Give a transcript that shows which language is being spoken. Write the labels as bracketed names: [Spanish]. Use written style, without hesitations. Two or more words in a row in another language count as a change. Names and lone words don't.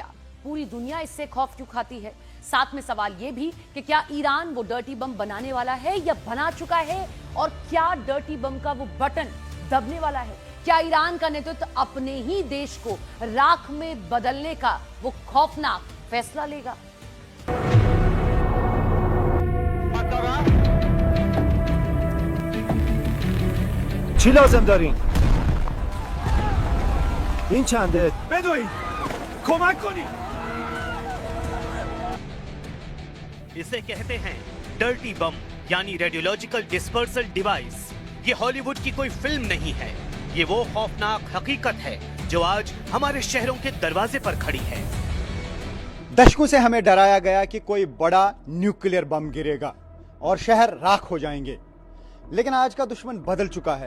[Hindi] पूरी दुनिया इससे खौफ क्यों खाती है? साथ में सवाल ये भी कि क्या ईरान वो [English] dirty bomb [Hindi] बनाने वाला है या बना चुका है, और क्या [English] dirty bomb [Hindi] का वो बटन दबने वाला है? क्या ईरान का नेतृत्व अपने ही देश को राख में बदलने का वो खौफनाक फैसला लेगा? [Persian] چی لازم دارین؟ این چنده؟ بدوید کمک کنید. [Hindi] इसे कहते हैं [English] dirty bomb [Hindi] यानी [English] radiological dispersal device. [Hindi] ये हॉलीवुड की कोई फिल्म नहीं है, ये वो खौफनाक हकीकत है जो आज हमारे शहरों के दरवाजे पर खड़ी है। दशकों से हमें डराया गया कि कोई बड़ा [English] nuclear bomb [Hindi] गिरेगा और शहर राख हो जाएंगे, लेकिन आज का दुश्मन बदल चुका है।